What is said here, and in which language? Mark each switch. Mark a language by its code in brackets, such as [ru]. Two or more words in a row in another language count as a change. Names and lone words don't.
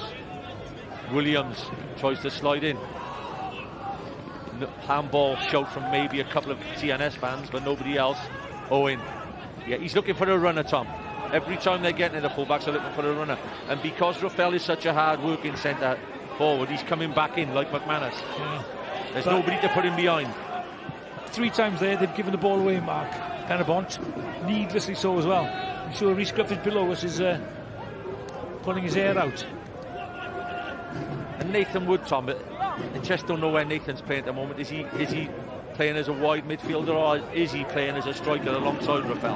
[en] Williams tries to slide in. Handball shout from maybe a couple of TNS fans, but nobody else. Owen. Yeah, he's looking for a runner, Tom. Every time they're getting in, the fullbacks are looking for a runner. And because Rafael is such a hard-working centre forward, he's coming back in like McManus. Yeah. There's nobody to put him behind. 3 times there, they've given the ball away, Mark. Pen-y-bont, needlessly so as well. I'm sure Rhys Griffiths below us is pulling his hair out. And Nathan Wood, Tom, but I just don't know where Nathan's playing at the moment. Is he playing as a wide midfielder, or is he playing as a striker alongside Rafael?